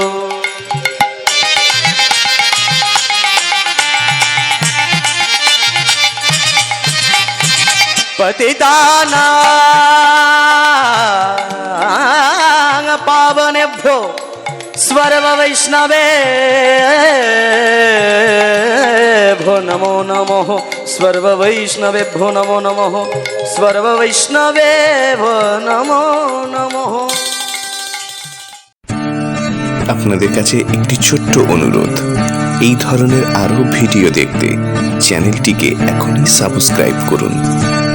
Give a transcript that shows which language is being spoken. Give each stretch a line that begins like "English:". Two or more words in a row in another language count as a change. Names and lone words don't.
Sanskrit: पतितानां पावनेभ्यो सर्ववैष्णवेभ्यो नमो नमः। सर्ववैष्णवेभ्यो नमो नमः। सर्ववैष्णवेभ्यो नमो नमः।
Bangla: আপনাদের কাছে একটি ছোট্ট অনুরোধ, এই ধরনের আরও ভিডিও দেখতে চ্যানেলটিকে এখনই সাবস্ক্রাইব করুন।